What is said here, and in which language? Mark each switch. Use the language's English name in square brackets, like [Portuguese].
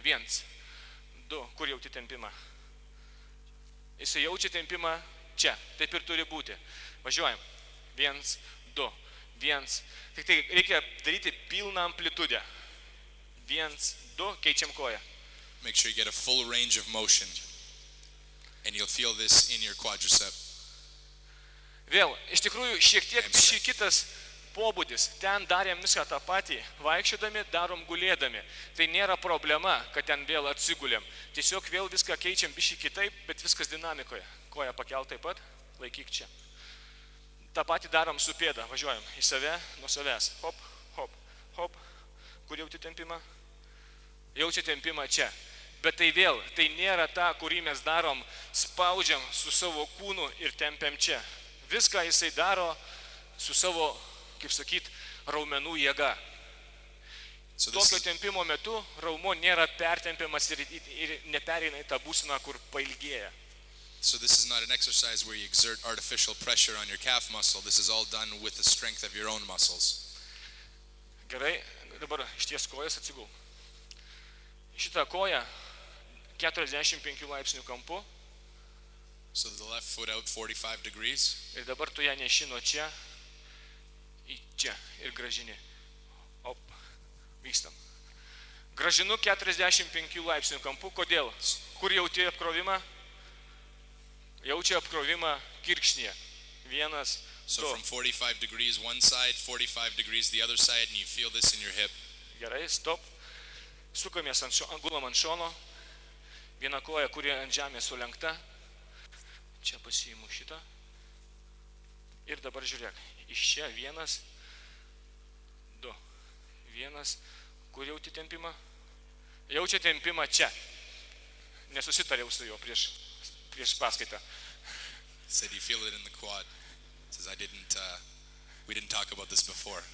[Lithuanian] 1, 2, kur jauti tempimą? Jis jaučia tempimą čia, taip ir turi būti. Važiuojam. 1, 2, 1. Tik tai reikia daryti pilną amplitudę. 1, 2, keičiam koją. [English] Make sure you get a full range of motion. And you'll feel this in your quadricep. [Lithuanian] Vėl, iš tikrųjų, šiek tiek kitas pobūdis. Ten darėm viską tą patį. Vaikščiodami, darom gulėdami. Tai nėra problema, kad ten vėl atsigulėm. Tiesiog vėl viską keičiam biškį kitaip, bet viskas dinamikoje. Koja pakelt taip pat, laikyk čia. tą patį darom su pėda. Važiuojam į save, nuo savęs. Hop, hop, hop. Kur jauti tempimą? Jaučia tempimą čia. Bet tai vėl, tai nėra ta, kurį mes darom, spaudžiam su savo kūnu ir tempiam čia. Viską jisai daro su savo, kaip sakyt, raumenų jėga. Tokio tempimo metu raumo nėra pertempiamas ir nepereina į tą būseną, kur pailgėja. [English] So this is not an exercise where you exert artificial pressure on your calf muscle. This is all done with the strength of your own muscles. [Lithuanian] Gerai, dabar išties kojas atsigul. Šitą koją 45 laipsnių kampu. [English] So the left foot out 45 degrees. [Lithuanian] Ir dabar tu ją neši nuo čia į čia ir gražini. Op, vykstam. Gražinu 45 laipsnių kampu. Kodėl? Kur jauti apkrovimą? Jaučia apkrovimą kirkšnyje. Vienas, [English] So [Lithuanian] du. [English] from 45 degrees one side, 45 degrees the other side, and you feel this in your hip. [Lithuanian] Gerai, stop. Sukamės gulam ant šono. Viena koja, kuri ant žemės sulenkta. Čia pasiimu šitą. Ir dabar žiūrėk. Iš čia vienas, du. Vienas. Kur jauti tempimą? Jaučia tempimą čia. Nesusitariau su juo prieš paskaitą. [English] Said you feel it in the quad. Says we didn't talk about this before.